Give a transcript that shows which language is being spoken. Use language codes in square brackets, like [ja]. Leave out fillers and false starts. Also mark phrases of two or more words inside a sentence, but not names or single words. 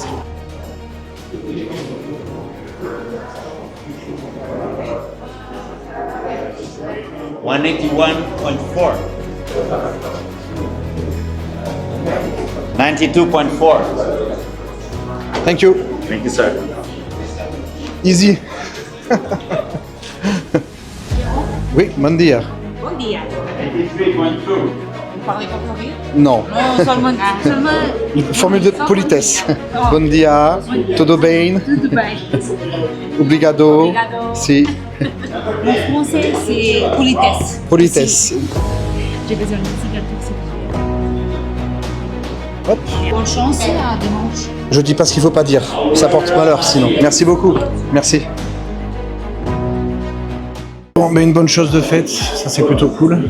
[en] $181.4. 92.4. Thank you. Thank you, sir. Easy. [pt] Oui, bon dia. Bon dia. [fr] 83.2. Vous parlez pas portugais? Non. Non, seulement... Formule de politesse. [pt] Bon dia, tudo bem, Tudo bem. obrigado. Obrigado. Si, [fr] Mon français, c'est politesse. politesse. J'ai besoin de cigarettes, s'il vous Hop. plaît. Bonne chance à dimanche. Je dis pas ce qu'il faut pas dire. Ça porte malheur sinon. Merci beaucoup. Merci. Bon, mais une bonne chose de faite, ça c'est plutôt cool.